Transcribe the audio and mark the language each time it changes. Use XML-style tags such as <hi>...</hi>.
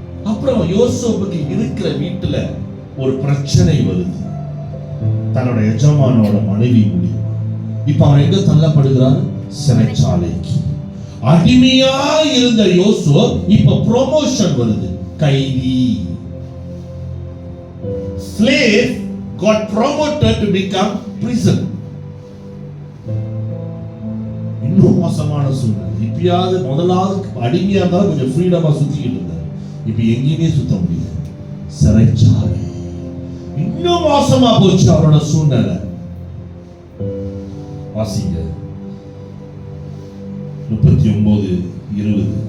<ta>அப்புறம் யோசேப்புக்கு இருக்கிற வீட்டுல ஒரு பிரச்சனை வருது, தன்னோட எஜமானோட மனைவி மூலியமா. இப்ப அவர் எங்க தள்ளப்படுகிறார்? சிறைச்சாலைக்கு. அடிமையா இருந்த யோசேப்பு இப்ப ப்ரொமோஷன் வருது, கைதி.</ta> <en>Slave got promoted to become prison.</en> <ta>இன்னும் மோசமான சூழ்நிலை. இப்பயாவது முதலாவது அடிமையா இருந்தா கொஞ்சம் ஃப்ரீடமா சுத்திக்கிட்டு இருந்தார், இப்ப எங்கேயுமே சுத்த முடியாது, சிறைச்சாலை. இன்னும் மோசமா போச்சு அவரோட சூழ்நிலை. வாசிங்க 39:20.</ta>